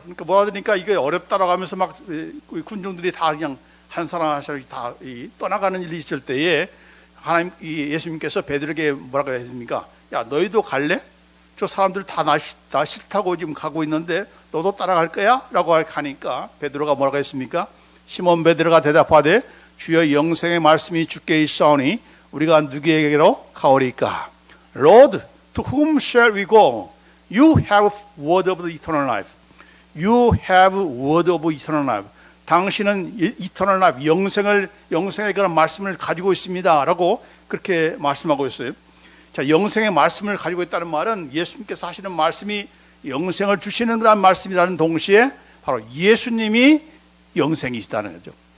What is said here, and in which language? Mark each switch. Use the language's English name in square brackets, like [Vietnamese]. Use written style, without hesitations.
[Korean] 그러니까 못 알아들으니까 이게 어렵다라고 하면서 막 군중들이 다 그냥 한 사람 한 사람이 다 떠나가는 일이 있을 때에 예수님께서 베드로에게 뭐라고 했습니까? 야, 너희도 갈래? 저 사람들 다 나 싫다고 지금 가고 있는데 너도 따라갈 거야? 라고 하니까 베드로가 뭐라고 했습니까? 시몬 베드로가 대답하되 주여 영생의 말씀이 주께 있사오니 우리가 누구에게로 가오리까? [English] Lord, to whom shall we go? You have word of the eternal life. You have word of eternal life. [Korean] 당신은 [English] eternal life, [Korean] 영생의 그런 말씀을 가지고 있습니다 라고 그렇게 말씀하고 있어요. 자, 영생의 말씀을 가지고 있다는 말은 예수님께서 하시는 말씀이 영생을 주시는 그런 말씀이라는 동시에 바로 예수님이 영생이시다는 거죠.